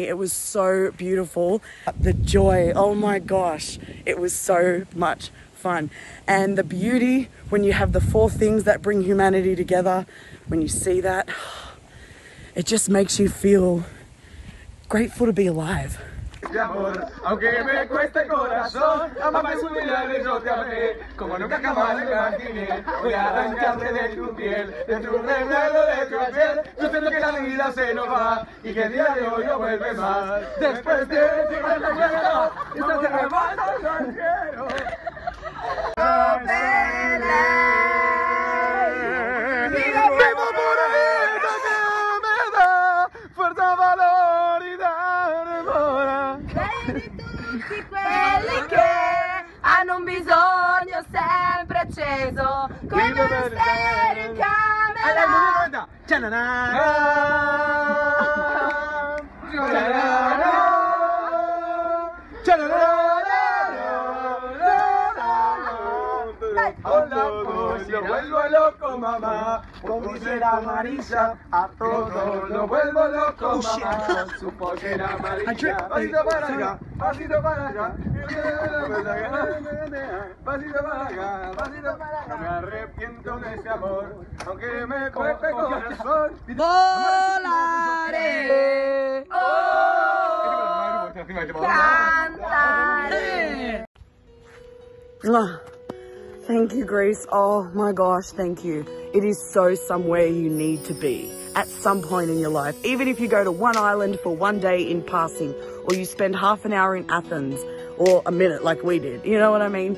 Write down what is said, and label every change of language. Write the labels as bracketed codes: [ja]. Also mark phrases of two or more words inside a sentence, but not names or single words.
[en] It was so beautiful. The joy, oh my gosh, it was so much fun. And the beauty, when you have the 4 things that bring humanity together, when you see that, it just makes you feel grateful to be alive. [es] Aunque me cueste corazón, amame su mirada y yo te amé, como nunca jamás me imaginé. Voy a arrancarte de tu piel, de tu recuerdo, de tu ayer. Yo siento que la vida se nos va y que el día de hoy no vuelve más. Después de ti me recuerdo, y no te rebato, yo quiero. Vivo por esto que me da fuerza, valor y dar amor. [it] Quelli che [en] Meteora. Come stand and come [es] Lo vuelvo loco, mamá, con mi pollera amarilla. A todos lo vuelvo loco, mamá, con su pollera amarilla. Pasito para acá, pasito para allá. Pasito para acá, pasito para acá. No me arrepiento de ese amor, aunque me cueste corazón. Volaré. Cantaré. [en] Thank you, Greece. Oh my gosh, thank you. It is so somewhere you need to be at some point in your life. Even if you go to one island for one day in passing, or you spend half an hour in Athens, or a minute like we did, you know what I mean?